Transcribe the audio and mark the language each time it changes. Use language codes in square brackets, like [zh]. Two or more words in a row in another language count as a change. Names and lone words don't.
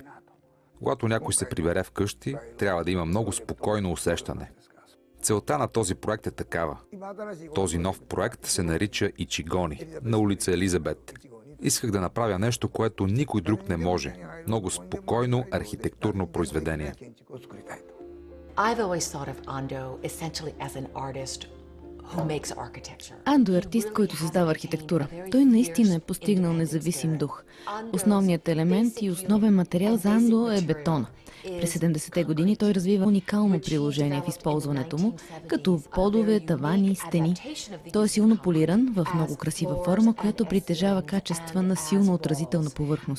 [bg] Когато някой се прибере вкъщи, трябва да има много спокойно усещане. Целта на този проект е такава. Този нов проект се нарича Ичигони, на улица Елизабет. Исках да направя нещо, което никой друг не може. Много спокойно архитектурно произведение. [en] I've always thought of Ando essentially as an artist who makes architecture. [bg] Андо е артист, който създава архитектура. Той наистина е постигнал независим дух. Основният елемент и основен материал за Андо е бетон. През 70-те години той развива уникално приложение в използването му, като подове, тавани, стени. Той е силно полиран, в много красива форма, която притежава качества на силно отразителна повърхност.